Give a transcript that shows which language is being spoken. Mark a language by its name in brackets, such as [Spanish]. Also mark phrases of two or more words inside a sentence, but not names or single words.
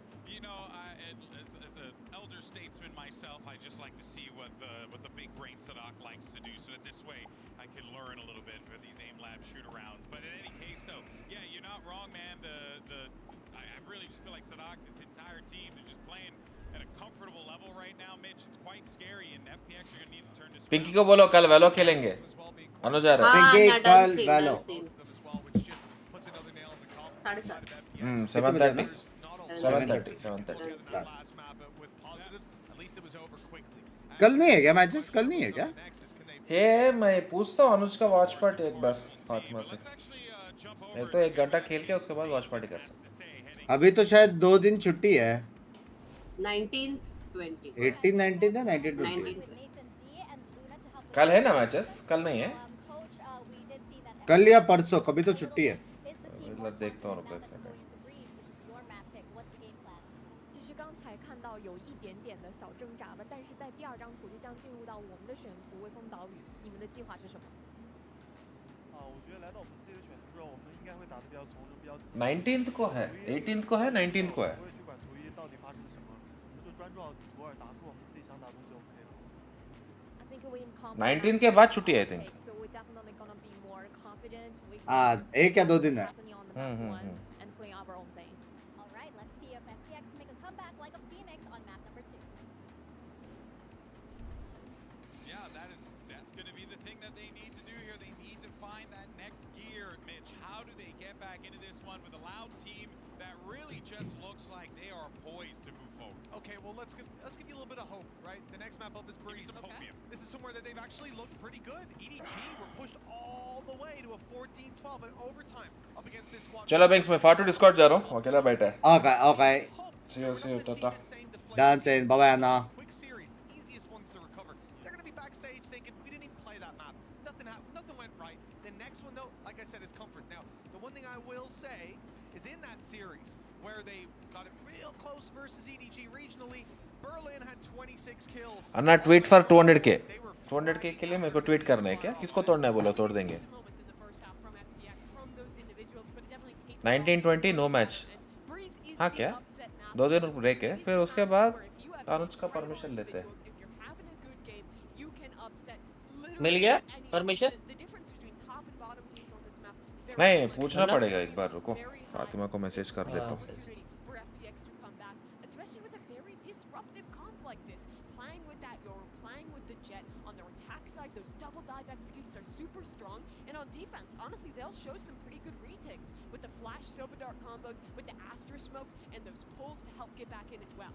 [English] You know, as an elder statesman myself, I just like to see what the big brain 𝘼𝐻𝐿𝐼 likes to do, so that this way I can learn a little bit for these aim lab shoot-arounds. But in any case, though, yeah, you're not wrong, man. I really just feel like 𝘼𝐻𝐿𝐼, this entire team, they're just playing at a comfortable level right now, Mitch. It's quite scary, and FPX are going to need to turn this. [Hindi] पिंकी को बोलो कल वैलो खेलेंगे, अनुज आ रहा है. पिंकी कल वैलो 7:30 7:30. कल नहीं है क्या मैचेस? कल नहीं है क्या? हे मैं पूछता हूँ अनुज का [English] watch party [Hindi] एक बार फातिमा से, एक तो 1 घंटा खेल के उसके बाद [English] watch party [Hindi] कर सकते हैं. अभी तो शायद 2 दिन छुट्टी है, 19th 20 18 19 है 19 20. कल है ना मैचेस? कल नहीं है, कल या परसों कभी तो छुट्टी है. देखता हूँ रुको एक सेकंड. [Chinese] 其实刚才看到有一点点的小挣扎了，但是在第2张图就将进入到我们的选图微风岛屿，你们的计划是什么？我觉得来到我们自己的选图之后，我们应该会打得比较从容，比较。 [Hindi] 19th को है, 18th को है, 19th को है. [Chinese] 不会去管图一到底发生了什么，我们就专注到图2，打出我们自己想打的东西就 OK 了。 [Hindi] 19 के बाद छुट्टी है [English] I think. [Hindi] एक या 2 दिन है. [English] That's going to be the thing that they need to do here. They need to find that next gear, Mitch. How do they get back into this one with a Loud team that really just looks like they are poised to move forward? Okay, well let's give you a little bit of hope, right? The next map up is Breeze. Okay. This is somewhere that they've actually looked pretty good. EDG were pushed all the way to a 14-12 in overtime up against this squad. [Hindi] चलो बैंक्स मैं फाटू डिस्कॉर्ड जा रहा हूँ, अकेला बैठा है. [English] Okay. See you टाटा. Dance in, bye bye Anna. Quick series, easiest ones to recover. They're going to be backstage thinking we didn't even play that map. Nothing happened, nothing went right. The next one though, like I said, is comfort. Now, the one thing I will say is in that series where they got it real close versus EDG regionally, Berlin had 26 kills. Anna tweet for 200k. [Hindi] 200k के लिए मेरे को ट्वीट करना है क्या? किसको तोड़ना है बोलो, तोड़ देंगे. [English] 19-20 no match. [Hindi] हाँ क्या? 2 दिन ब्रेक है, फिर उसके बाद अनुज का परमिशन लेते हैं. मिल गया परमिशन? नहीं, पूछना पड़ेगा एक बार, रुको फातिमा को मैसेज कर देता हूँ. [English] Super strong, and on defense, honestly, they'll show some pretty good retakes with the flash silver dart combos, with the Astra smokes, and those pulls to help get back in as well.